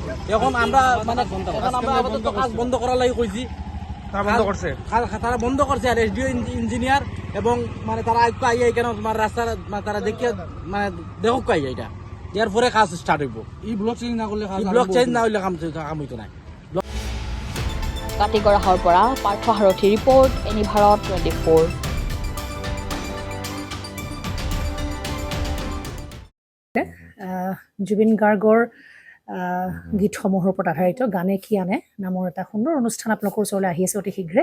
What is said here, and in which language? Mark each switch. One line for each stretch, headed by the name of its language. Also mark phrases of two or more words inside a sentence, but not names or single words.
Sylheti: এখন আমরা মানে এখন আমরা আপাতত কাজ বন্ধ করার লাগি কইছি। তারা বন্ধ করছে আর এসডিও ইঞ্জিনিয়ার এবং মানে তারা আইয়া এখানে তোমার রাস্তা তারা দেখিয়ে মানে দেখো আইয়া এটা এর পরে কাজ স্টার্ট হইব। এই ব্লক চেঞ্জ না করলে কাম হইতো না।
Assamese: কাটিগড়াহৰ পৰা পাৰ্থ সাৰথী ৰিপৰ্ট, এনি ভাৰত 24। জুবিন গাৰ্গৰ গীতসমূহৰ ওপৰত আধাৰিত গানে কি আনে নামৰ এটা সুন্দৰ অনুষ্ঠান আপোনালোকৰ ওচৰলৈ আহি আছে অতি শীঘ্ৰে।